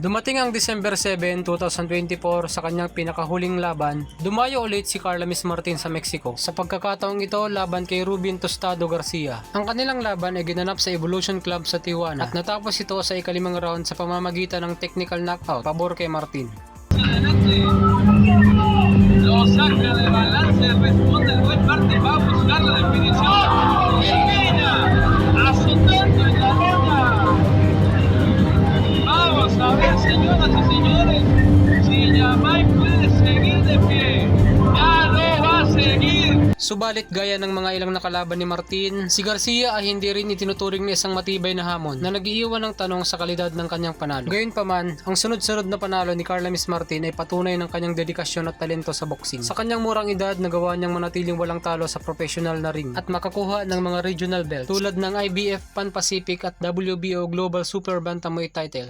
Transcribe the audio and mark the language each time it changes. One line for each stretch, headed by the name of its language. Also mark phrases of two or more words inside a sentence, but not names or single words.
Filipino: Dumating ang December 7, 2024 sa kanyang pinakahuling laban, dumayo ulit si Carlamis Martin sa Mexico. Sa pagkakataong ito, laban kay Rubin Tostado Garcia. Ang kanilang laban ay ginanap sa Evolution Club sa Tijuana at natapos ito sa ikalimang round sa pamamagitan ng
English: technical knockout
Filipino: pabor kay Martin.
Spanish: Lo saca de balance, responde el buen Martin, va a buscar la definición. Termina azotando en la lona. Vamos a ver, señoras y señores, si Yamai puede seguir de pie. Ya no va a seguir.
Filipino: Subalit gaya ng mga ilang nakalaban ni Martin, si Garcia ay hindi rin itinuturing na isang matibay na hamon na nag-iiwan ng tanong sa kalidad ng kanyang panalo. Gayunpaman, ang sunod-sunod na panalo ni Carlamis Martin ay patunay ng kanyang dedikasyon at talento sa boxing. Sa kanyang murang edad, nagawa niyang manatiling walang talo sa professional na ring at makakuha ng mga
English: regional belts
Filipino: tulad ng IBF Pan-Pacific at WBO Global Super Bantamweight titles.